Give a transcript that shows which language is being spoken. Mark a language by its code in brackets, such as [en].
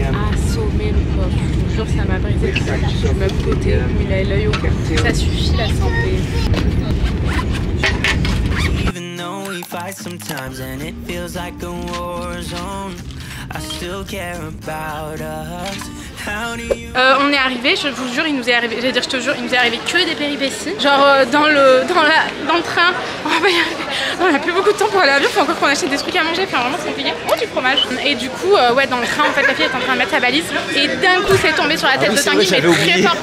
[fr] Assommé le pauvre. Je vous jure, ça m'a brisé le cœur. Je me côté, il a l'œil au cœur. Ça suffit la santé. [en] Even though we fight sometimes and it feels like a war zone, I still care about us. [fr] On est arrivé, je vous jure, il nous est arrivé, j'allais dire je te jure, il nous est arrivé que des péripéties. Genre dans le train, on va pas y arriver. On a plus beaucoup de temps pour aller à l'avion, faut encore qu'on achète des trucs à manger, enfin vraiment c'est compliqué. Oh, du fromage. Et du coup, ouais, dans le train, en fait, la fille est en train de mettre sa valise et d'un coup c'est tombé sur la tête de Tanguy, mais très fort.